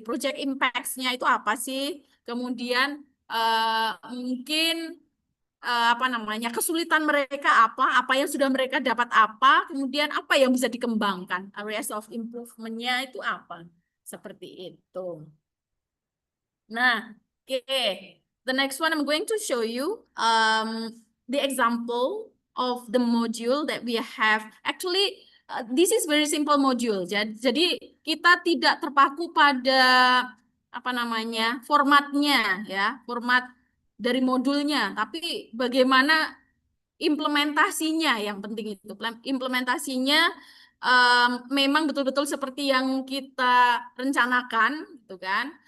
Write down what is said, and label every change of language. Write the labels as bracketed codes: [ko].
[id] Project impacts-nya itu apa sih? Kemudian mungkin apa namanya, kesulitan mereka apa yang sudah mereka dapat apa, kemudian apa yang bisa dikembangkan, areas of improvement-nya itu apa, seperti itu. Nah, okay. [en] The next one I'm going to show you the example of the module that we have. Actually, this is very simple module. [id] Jadi kita tidak terpaku pada apa namanya formatnya ya, format dari modulnya, tapi bagaimana implementasinya yang penting itu. Implementasinya memang betul-betul seperti yang kita rencanakan, gitu kan.